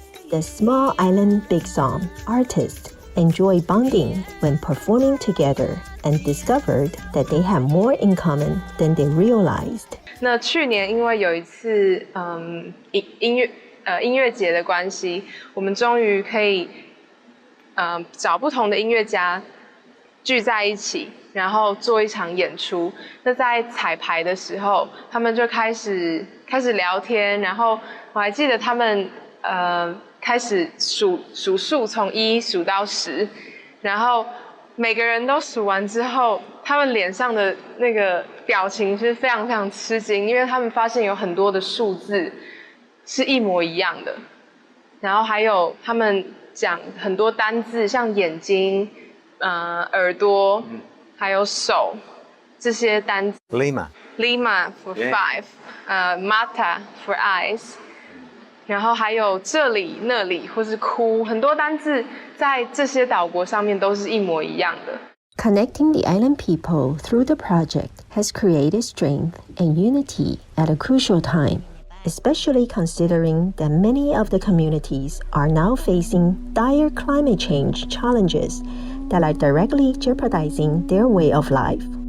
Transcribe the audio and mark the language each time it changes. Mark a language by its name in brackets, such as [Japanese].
[English] The Small Island Big Song artists enjoy bonding when performing together and discovered that they have more in common than they realized. [Chinese] 那去年因为有一次音乐节的关系，我们终于可以找不同的音乐家聚在一起，然后做一场演出。那在彩排的时候，他们就开始聊天，然后我还记得他们开始数数，从1数到10，然后每个人都数完之后，他们脸上的那个表情是非常非常吃惊，因为他们发现有很多的数字是一模一样的，然后还有他们讲很多单字，像眼睛、耳朵，还有手这些单字。 [English] Lima for five， mata for eyes。 [Chinese] 然后还有这里、那里，或是哭，很多单字在这些岛国上面都是一模一样的。 [English] Connecting the island people through the project has created strength and unity at a crucial time, especially considering that many of the communities are now facing dire climate change challenges that are directly jeopardizing their way of life.